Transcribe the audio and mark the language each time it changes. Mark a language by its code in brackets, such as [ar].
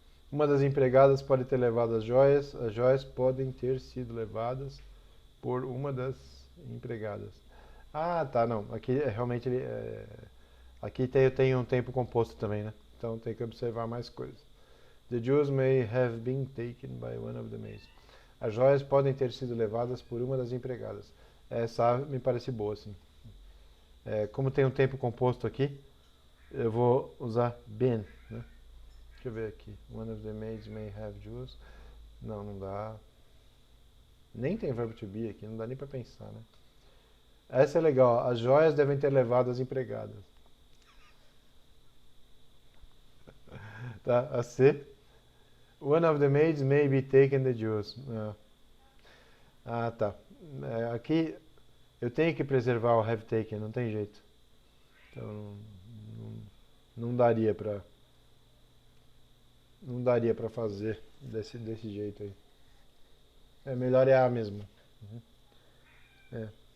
[pt] Uma das empregadas pode ter levado as joias podem ter sido levadas por uma das empregadas. Ah, tá, não. Aqui realmente aqui tem um tempo composto também, né? Então tem que observar mais coisas. [en] The jewels may have been taken by one of the maids. [pt] As joias podem ter sido levadas por uma das empregadas. Essa me parece boa, sim. Como tem um tempo composto aqui, eu vou usar been, né? Deixa eu ver aqui. [en] One of the maids may have jewels. [pt] Não, não dá. Nem tem verbo to be aqui, não dá nem pra pensar, né? Essa é legal. As joias devem ter levado as empregadas. Tá? A C. [en] One of the maids may be taken the jewels. [pt] Tá. Aqui eu tenho que preservar o have taken, não tem jeito. Então não daria pra não daria para fazer desse jeito aí. Melhor é A mesmo. Uhum. É.